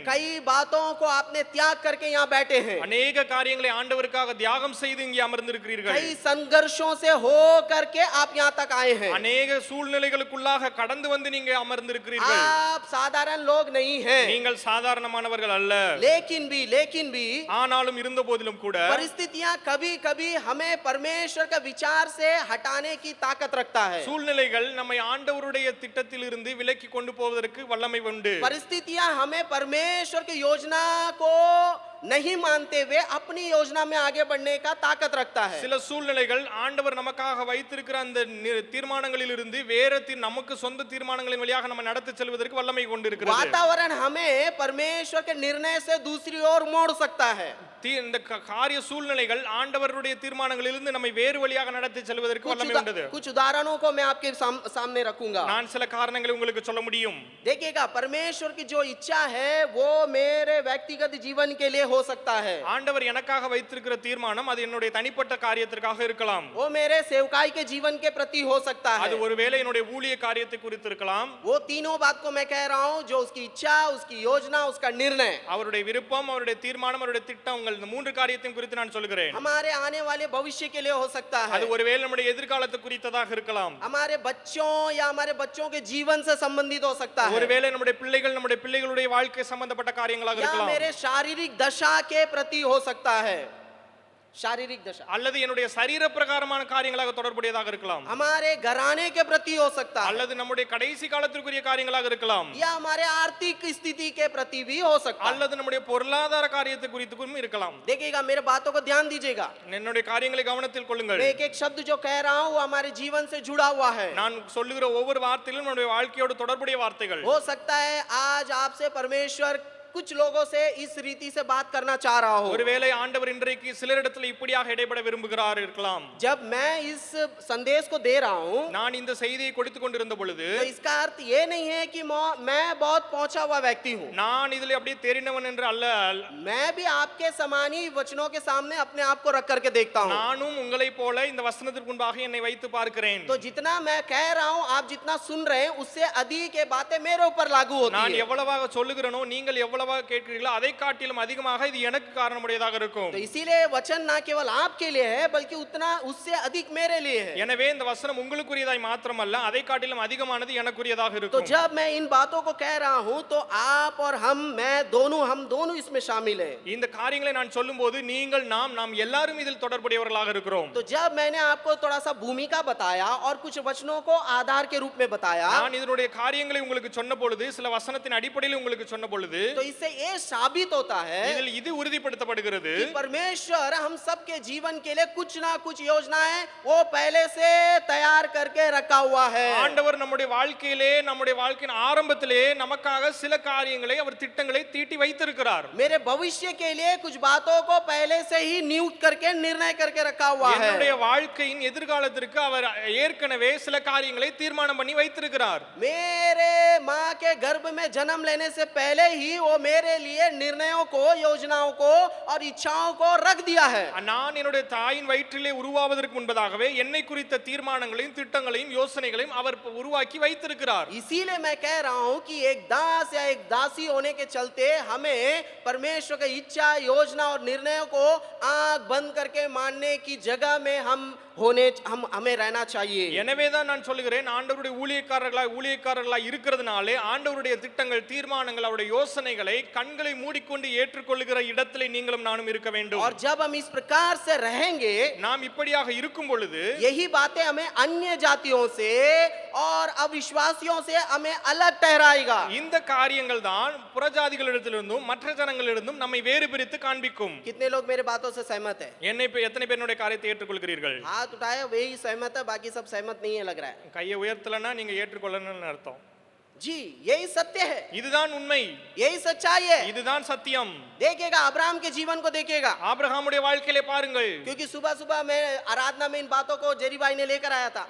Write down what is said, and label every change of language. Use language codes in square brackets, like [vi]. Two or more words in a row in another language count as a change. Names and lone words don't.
[hi] कई बातों को आपने त्याग करके यहाँ बैठे हैं, [ta] அநேக காரியங்களை ஆண்டவருக்காக தியாகம் செய்து இங்கே அமர்ந்திருக்கிறீர்கள். [hi] कई संघर्षों से हो करके आप यहाँ तक आए हैं। [ta] அநேக சூழ்நிலைகளுக்குள்ளாக கடந்து வந்து நீங்க அமர்ந்திருக்கிறீர்கள். [hi] आप साधारण लोग नहीं हैं, [ta] நீங்கள் சாதாரணமானவர்கள் அல்ல. [hi] लेकिन भी [ta] ஆனாலும் இருந்த போதிலும் கூட [hi] परिस्थितियां कभी कभी हमें परमेश्वर के विचार से हटाने की ताकत रखता है। [ta] சூழ்நிலைகள் நம்மை ஆண்டவருடைய திட்டத்தில் இருந்து விலக்கி கொண்டு போவதற்கு வல்லமை உண்டு. [hi] परिस्थितियां हमें परमेश्वर की योजना को नहीं मानते हुए अपनी योजना में आगे बढ़ने का ताकत रखता है। [ta] சில சூழ்நிலைகள் ஆண்டவர் நமக்காக வைத்திருக்கிற அந்த தீர்மானங்களில் இருந்து வேற நமக்கு சொந்த தீர்மானங்களின் வழியாக நம்ம நடத்தி செல்வதற்கு வல்லமை கொண்டிருக்கிறது. [hi] वातावरण हमें परमेश्वर के निर्णय से दूसरी ओर मोड़ सकता है। [ta] இந்த காரிய சூழ்நிலைகள் ஆண்டவருடைய தீர்மானங்களிலிருந்து நம்மை வேறு வழியாக நடத்தி செல்வதற்கு வல்லமை உண்டு. [hi] कुछ उदाहरणों को मैं आपके सामने रखूंगा। [ta] நான் சில காரணங்களை உங்களுக்கு சொல்ல முடியும். [hi] देखिएगा, परमेश्वर की जो इच्छा है वो मेरे व्यक्तिगत जीवन के लिए हो सकता है। [ta] ஆண்டவர் எனக்காக வைத்திருக்கிற தீர்மானம் அது என்னுடைய தனிப்பட்ட காரியத்திற்காக இருக்கலாம். [hi] वो मेरे सेवकाई के जीवन के प्रति हो सकता है। [ta] அது ஒருவேளை என்னுடைய ஊழிய காரியத்தை குறித்து இருக்கலாம். [hi] वो तीनों बात को मैं कह रहा हूं, जो उसकी इच्छा, उसकी योजना, उसका निर्णय, [ta] அவருடைய விருப்பம், அவருடைய தீர்மானம், அவருடைய திட்டம், இந்த மூன்று காரியத்தையும் குறித்து நான் சொல்கிறேன். [hi] हमारे आने वाले भविष्य के लिए हो सकता है। [ta] அது ஒருவேளை நம்முடைய எதிர்காலத்தை குறித்ததாக இருக்கலாம். [hi] हमारे बच्चों या हमारे बच्चों के जीवन से संबंधित हो सकता है। [ta] ஒருவேளை நம்முடைய பிள்ளைகளுடைய வாழ்க்கை சம்பந்தப்பட்ட காரியங்களாக [hi] या [ta] இருக்கலாம். [hi] मेरे शारीरिक दशा के प्रति हो सकता है। शारीरिक दशा [ta] அல்லது என்னுடைய சரீர பிரகாரமான காரியங்களாக தொடர்புடையதாக இருக்கலாம். [hi] हमारे घराने के प्रति हो सकता है। [ta] அல்லது நம்முடைய கடைசி காலத்திற்குரிய காரியங்களாக இருக்கலாம். [hi] या हमारे आर्थिक स्थिति के प्रति भी हो सकता है। [ta] அல்லது நம்முடைய பொருளாதார காரியத்தை குறித்தும் இருக்கலாம். [hi] देखिएगा, मेरे बातों को ध्यान दीजिएगा। [ta] என்னுடைய காரியங்களை கவனத்தில் கொள்ளுங்கள். [hi] मैं एक शब्द जो कह रहा हूं वो हमारे जीवन से जुड़ा हुआ है। [ta] நான் சொல்லுகிற ஒவ்வொரு வார்த்தையிலும் நம்முடைய வாழ்க்கையோடு தொடர்புடைய வார்த்தைகள். [hi] हो सकता है आज आपसे परमेश्वर कुछ लोगों से इस रीति से बात करना चाह रहा हो। [ta] ஒருவேளை ஆண்டவர் இன்றைக்கு சிலரிடத்தில் இப்படியாக இடைபட விரும்புகிறார் இருக்கலாம். [hi] जब मैं इस संदेश को दे रहा हूं, [ta] நான் இந்த செய்தியை கொடுத்து கொண்டிருந்த பொழுது [hi] तो इसका अर्थ ये नहीं है कि मैं बहुत पहुंचा हुआ व्यक्ति हूं। [ta] நான் இதிலே அப்படியே தெரிந்தவன் என்று அல்ல. [hi] मैं भी आपके समान ही वचनों के सामने अपने आप को रख करके देखता हूं। [ta] நானும் உங்களைப் போல இந்த வசனத்திற்கு முன்பாக என்னை வைத்து பார்க்கிறேன். [hi] तो जितना मैं कह रहा हूं, आप जितना सुन रहे हैं, उससे अधिक ये बातें मेरे ऊपर लागू होती [ta] நான் [hi] है। [ta] எவ்வளவாக சொல்லுகிறேனோ நீங்கள் எவ்வளவாக கேட்கிறீர்களோ அதை காட்டிலும் அதிகமாக இது எனக்கு காரணமுடையதாக இருக்கும். [hi] तो इसीलिए वचन ना केवल आपके लिए है बल्कि उतना उससे अधिक मेरे लिए है। [ta] எனவே இந்த வசனம் உங்களுக்குரியதாய் மாத்திரமல்ல, அதை காட்டிலும் அதிகமானது எனக்குரியதாக [hi] तो [ta] இருக்கும். [hi] जब मैं इन बातों को कह रहा हूं तो आप और हम दोनों इसमें शामिल हैं। [ta] இந்த காரியங்களை நான் சொல்லும்போது நீங்கள் நாம் எல்லாரும் இதில் தொடர்புடையவர்களாக இருக்கிறோம். [hi] तो जब मैंने आपको थोड़ा सा भूमिका बताया और कुछ वचनों को आधार के रूप में बताया, [ta] நான் இதனுடைய காரியங்களை உங்களுக்கு சொன்ன பொழுது, சில வசனத்தின் அடிப்படையில் உங்களுக்கு சொன்ன பொழுது, [hi] तो इससे ये साबित होता है [ta] இதில் இது உறுதிப்படுத்தப்படுகிறது [hi] कि परमेश्वर हम सबके जीवन के लिए कुछ ना कुछ योजनाएं वो पहले से तैयार करके रखा हुआ है। [ta] ஆண்டவர் நம்முடைய வாழ்க்கையின் ஆரம்பத்திலே நமக்காக சில காரியங்களை அவர் திட்டங்களை தீட்டி வைத்திருக்கிறார். [hi] मेरे भविष्य के लिए कुछ बातों को पहले से ही नियुक्त करके निर्णय करके रखा हुआ है। [ta] என்னுடைய வாழ்க்கையின் எதிர்காலத்திற்கு அவர் ஏற்கனவே சில காரியங்களை தீர்மானம் பண்ணி வைத்திருக்கிறார். [hi] मेरे माँ के गर्भ में जन्म लेने से पहले ही वो मेरे लिए निर्णयों को, योजनाओं को और इच्छाओं को रख दिया है। [ta] நான் என்னுடைய தாயின் வயிற்றிலே உருவாவதற்கு முன்பதாகவே என்னை குறித்த தீர்மானங்களையும் திட்டங்களையும் யோசனைகளையும் அவர் உருவாக்கி வைத்திருக்கிறார். [hi] इसीलिए मैं कह रहा हूं कि एक दास या एक दासी होने के चलते हमें परमेश्वर की इच्छा, योजना और निर्णयों को आंख बंद करके मानने की जगह में हमें रहना चाहिए. [ta] எனவேதான் நான் சொல்லுகிறேன், ஆண்டவருடைய ஊழியக்காரர்களாய் இருக்கிறதுனாலே ஆண்டவருடைய திட்டங்கள், தீர்மானங்கள், அவருடைய யோசனைகளை கண்களை மூடிக்கொண்டு ஏற்றுக்கொள்ளுகிற இடத்திலே நீங்களும் நானும் இருக்க வேண்டும். [hi] और जब हम इस प्रकार से रहेंगे, [ta] நாம் இப்படியாக இருக்கும் பொழுது [hi] यही बातें हमें अन्य जातियों से और अविश्वासियों से हमें अलग ठहराएगा. [ta] இந்த காரியங்கள் தான் புறஜாதிகளிடத்திலிருந்தும் மற்ற ஜனங்களிலிருந்தும் நம்மை வேறு பிரித்து காண்பிக்கும். [hi] कितने लोग मेरे बातों से सहमत है? [ta] எத்தனை பேர் என்னுடைய காரியத்தை ஏற்றுக்கொள்கிறீர்கள்? [hi] हाथ उठाए, वही सहमत है, बाकी सब सहमत नहीं है लग रहा है. [ta] கையை உயர்த்தலன்னா நீங்க ஏற்றுக்கொள்ளணும்னு அர்த்தம். [hi] जी, यही सत्य है, [ta] இதுதான் உண்மை, [hi] यही सच्चाई है. [ta] இதுதான் சத்தியம். [hi] देखिएगा, अब्राहम के जीवन को देखिएगा, [ta] ஆபிரகாமுடைய வாழ்க்கையிலே பாருங்கள். [hi] क्योंकि सुबह सुबह मैं आराधना में इन बातों को जेरी भाई ने लेकर आया था.